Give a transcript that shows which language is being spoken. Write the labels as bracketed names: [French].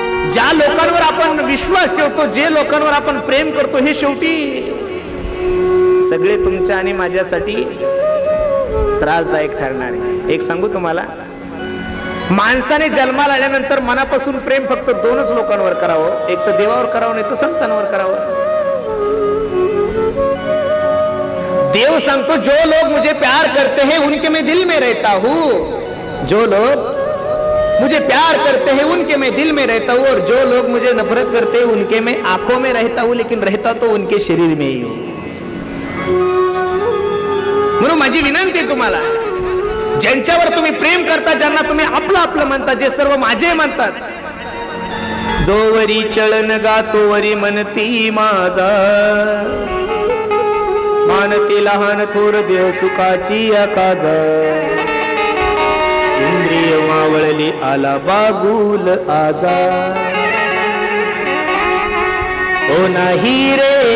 [Marathi] ज्या लोकांवर आपण विश्वास ठेवतो, जे लोकांवर आपण प्रेम करतो, हे शेवटी सगळे तुमच्या आणि माझ्यासाठी त्रासदायक ठरणार आहे. एक सांगू तुम्हाला, माणसाने जन्माला आल्यानंतर मनापासून प्रेम फक्त दोनच लोकांवर करावं, एक तर देवावर करावं, नाही तर संतांवर करावं. [Hindi] देव सांगतो, जो लोग मुझे प्यार करते हैं उनके मैं दिल में रहता हूँ, जो लोग मुझे प्यार करते हैं उनके मैं दिल में रहता हूँ, और जो लोग मुझे नफरत करते हैं उनके मैं आंखों में रहता हूँ, लेकिन रहता तो उनके शरीर में ही हूँ. [Marathi] म्हणून माझी विनंती आहे तुम्हाला, ज्यांच्यावर तुम्ही प्रेम करता, ज्यांना तुम्ही आपलं आपलं म्हणता, जे सर्व माझे म्हणतात, जोवरी चळन गातोवरी मनती माझा, मानती लहान थोर देव सुखाची आकाजा, इंद्रिय मावळली आला बागुल आजा, ओ नाही रे